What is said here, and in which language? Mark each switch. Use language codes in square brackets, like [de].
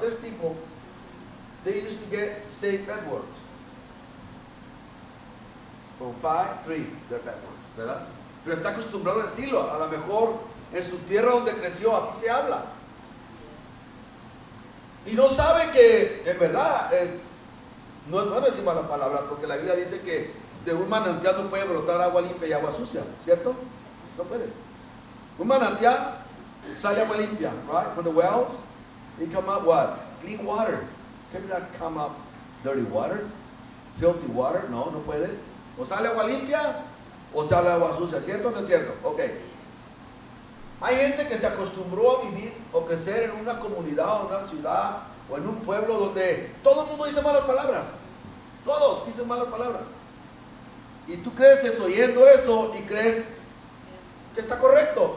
[en] There's people, they used to say bad words. From 5, 3, they're bad words, ¿verdad? [es] Pero está acostumbrado a decirlo. A lo mejor en su tierra donde creció así se habla, y no sabe que en verdad no es bueno decir malas palabras, porque la Biblia dice que de un manantial no puede brotar agua limpia y agua sucia, ¿cierto? No puede. Un manantial sale agua limpia, right? [en] From the wells, it come out what? Clean water. Can not come up dirty water, filthy water? [es] No puede. O sale agua limpia o sale agua sucia, ¿cierto o no es cierto? Ok. Hay gente que se acostumbró a vivir o crecer en una comunidad, o una ciudad, o en un pueblo donde todo el mundo dice malas palabras. Todos dicen malas palabras. Y tú creces oyendo eso y crees que está correcto.